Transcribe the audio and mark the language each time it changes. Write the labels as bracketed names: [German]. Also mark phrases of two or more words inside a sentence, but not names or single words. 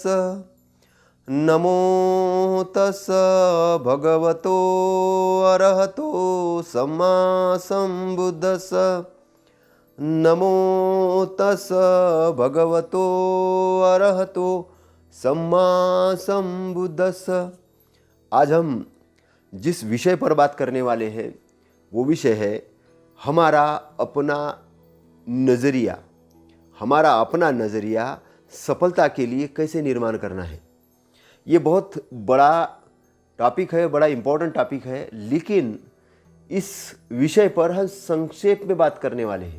[Pali] नमो तस् भगवतो अरहतो सम्मा संबुद्धस्स। नमो तस् भगवतो अरहतो सम्मा संबुद्धस्स। [Hindi] आज हम जिस विषय पर बात करने वाले हैं वो विषय है हमारा अपना नज़रिया। हमारा अपना नज़रिया सफलता के लिए कैसे निर्माण करना है। ये बहुत बड़ा टॉपिक है, बड़ा [English] important topic [Hindi] है, लेकिन इस विषय पर हम संक्षेप में बात करने वाले हैं।